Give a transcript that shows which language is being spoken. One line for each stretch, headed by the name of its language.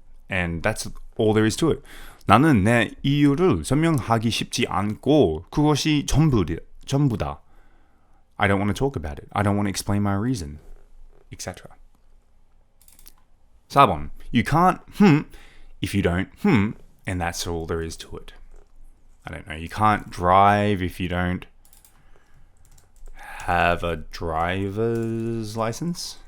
English: And that's all there is to it.
Korean: 나는 내 이유를 설명하기 쉽지 않고 그것이 전부다.
English: I don't want to talk about it. I don't want to explain my reason, etc.
Korean: 4번.
English: You can't if you don't and that's all there is to it. I don't know. You can't drive if you don't have a driver's license.